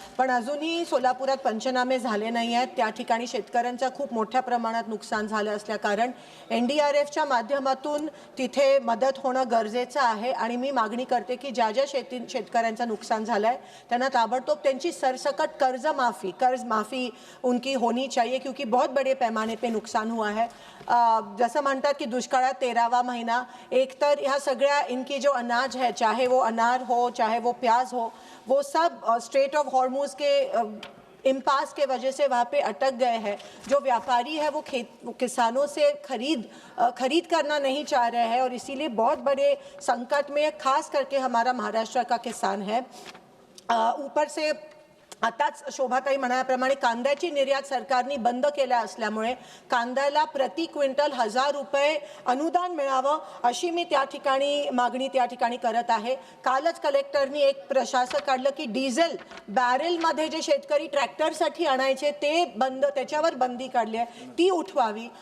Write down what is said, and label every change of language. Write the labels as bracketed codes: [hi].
[mr] पण अजूनही सोलापुरात पंचनामे झाले नाही आहेत। त्या ठिकाणी शेतकऱ्यांचं खूप मोठ्या प्रमाणात नुकसान झालं असल्या कारण NDRFच्या माध्यमातून तिथे मदत होणं गरजेचं आहे। आणि मी मागणी करते की ज्या शेतकऱ्यांचं नुकसान झालं आहे त्यांना ताबडतोब त्यांची सरसकट कर्ज माफ़ी [hi] उनकी होनी चाहिए, क्योंकि बहुत बड़े पैमाने पे नुकसान हुआ है। [mr] जैसा म्हणतात की दुष्काळात [hi] 13वां महीना, [mr] एक तर ह्या सगळ्या [hi] इनकी जो अनाज है, चाहे वो अनार हो चाहे वो प्याज हो, वो सब स्ट्रेट ऑफ हॉर्मुज के इम्पास के वजह से वहाँ पे अटक गए हैं। जो व्यापारी है वो किसानों से खरीद करना नहीं चाह रहे हैं और इसीलिए बहुत बड़े संकट में खास करके हमारा महाराष्ट्र का किसान है। [mr] ऊपर से आताच शोभाताई म्हणाल्याप्रमाणे कांद्याची निर्यात सरकारने बंद केल्या असल्यामुळे कांद्याला प्रति क्विंटल 1000 रुपये अनुदान मिळावं अशी मी त्या ठिकाणी मागणी करत आहे। कालच कलेक्टरनी एक प्रशासक काढलं की डिझेल बॅरेलमध्ये जे शेतकरी ट्रॅक्टरसाठी आणायचे ते बंद, त्याच्यावर बंदी काढली आहे, ती उठवावी।